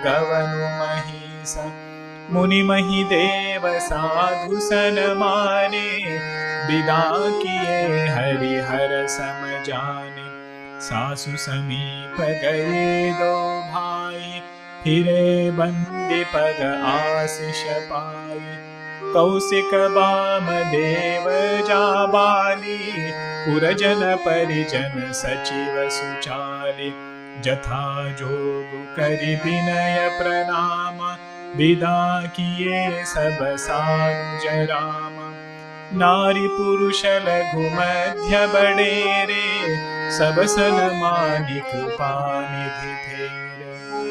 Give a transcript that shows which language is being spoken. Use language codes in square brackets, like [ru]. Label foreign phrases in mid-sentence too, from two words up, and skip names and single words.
[awa] गवनु महीसा, मुनि महि देव साधु सनमाने, बिदा किए हरि हर समजाने, सासु समीप गए दो भाई, फिरे बंदि पद आसिष पाई, कौसिक बाम देव जाबाली, पुरजन परिजन सचिव सुचाली, जथा जोग करि विनय प्रणाम, विदा किए सब सानुज राम। नारी पुरुष लघु मध्य बड़ेरे, सब सन्मानि कृपा निधि फेरे।